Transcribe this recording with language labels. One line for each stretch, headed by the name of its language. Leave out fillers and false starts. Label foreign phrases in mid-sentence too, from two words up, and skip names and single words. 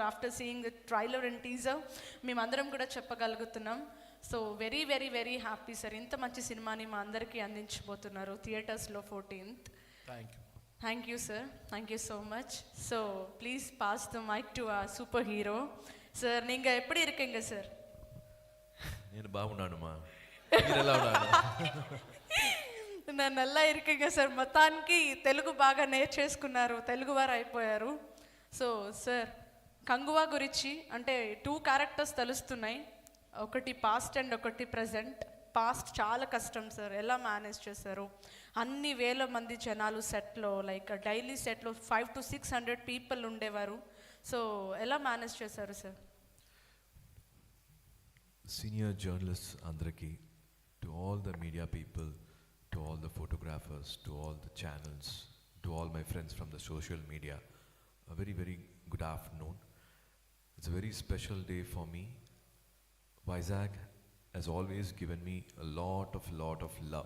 English: After seeing the trailer and teaser మేమందరం కూడా చెప్పగలుగుతున్నాం. So very very very happy sir.
Telugu: ఇంత మంచి సినిమాని మా అందరికీ అందించబోతున్నారు థియేటర్స్లో 14th.
English: Thank you sir. Thank you so much. So please pass the mike to a super hero சார்.
Tamil: நீங்க எப்படி இருக்கீங்க சார்?
Telugu: నేను బాగున్నానుమా, మీరు ఎలా ఉన్నారు?
Tamil: నేను నల్లా இருக்கேங்க సార్.
Telugu: మొత్తానికి తెలుగు బాగా నేర్చేసుకున్నారు, తెలుగువారు అయిపోయారు. సో సార్ కంగువా గురించి అంటే 2 క్యారెక్టర్స్ తెలుస్తున్నాయి, ఒకటి
English: past and
Telugu: ఒకటి ప్రజెంట్. పాస్ట్ చాలా కష్టం సార్, ఎలా మేనేజ్ చేశారు? అన్ని వేల మంది జనాలు సెట్లో,
English: like daily
Telugu: సెట్లో
English: 500 to 600 people
Telugu: ఉండేవారు. సో ఎలా మేనేజ్ చేశారు సార్?
English: Senior journalists Andraki, to all the media people, to all the photographers, to all the channels, to all my friends from the social media, a very very good afternoon. It's a very special day for me. Vizag has always given me a lot of love.